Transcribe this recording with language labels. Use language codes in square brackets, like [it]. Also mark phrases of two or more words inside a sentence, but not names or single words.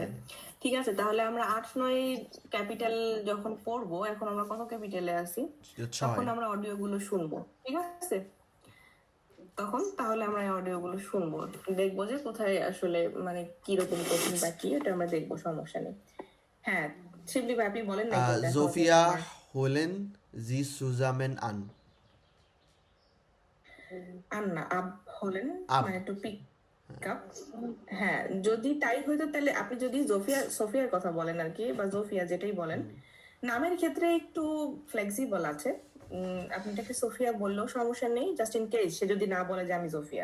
[bn] ঠিক আছে, তাহলে আমরা 8-9 ক্যাপিটাল যখন পড়বো, এখন আমরা কত ক্যাপিটালে আছি, তখন 6 আমরা অডিও গুলো শুনবো, ঠিক আছে? তখন তাহলে আমরা এই অডিও গুলো শুনবো, দেখবো যে কোথায় আসলে মানে কিরকম কঠিন বা কি, এটা আমরা দেখবো, সমস্যা নেই। হ্যাঁ, শিবলি ভাই আপনি বলেন না কোনটা [de] Sophia holen sie zusammen an. Anna ab holen, Ab. [en] মানে to pick up. [bn] হ্যাঁ, যদি তাই হইতো তাহলে আপনি যদি সোফিয়ার কথা বলেন আর কি, বা জোফিয়া যেটাই বলেন, নামের ক্ষেত্রে একটু ফ্লেক্সিবল আছে। আপনি তাকে সোফিয়া বললেও সমস্যা নেই, [en] just in case [bn] সে যদি না বলে যে আমি জোফিয়া।